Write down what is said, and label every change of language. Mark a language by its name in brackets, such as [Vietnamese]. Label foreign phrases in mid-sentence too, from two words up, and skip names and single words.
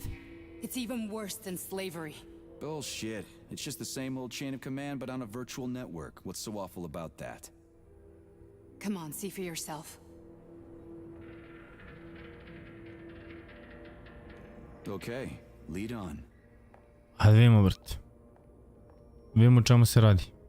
[English] It's even worse than slavery. Bullshit. It's just the same old chain of command, but on a virtual network. What's so awful about that? Come on, see for yourself. Okay, lead on. [Serbian] Hajde vidimo, brate. Vidimo o čemu se radi.